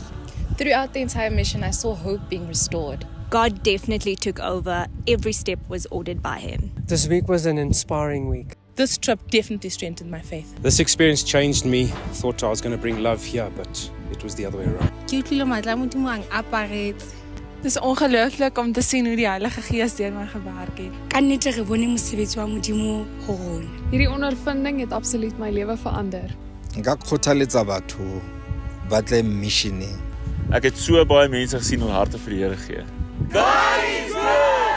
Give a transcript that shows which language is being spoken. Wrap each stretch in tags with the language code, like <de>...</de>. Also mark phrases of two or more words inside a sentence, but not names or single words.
<en>Throughout the entire mission, I saw hope being restored. God definitely took over. Every step was ordered by him. This week was an inspiring week. This trip definitely strengthened my faith. This experience changed me. Thought I was going to bring love here, but it was the other way around.</en> <af>Dis ongelooflik om te sien hoe die Heilige Gees deur my gewerk het.</af> <st>Ka nnete re bone mosebetsi wa Modimo ho rona.</st> <af>Hierdie ondervinding het absoluut my lewe verander.</af> <tn>Nka kgothaletsa batho ba tle mission.</tn> <af>Ek het so baie mense gesien wat harte vir die Here gee.</af> <en>God is good.</en>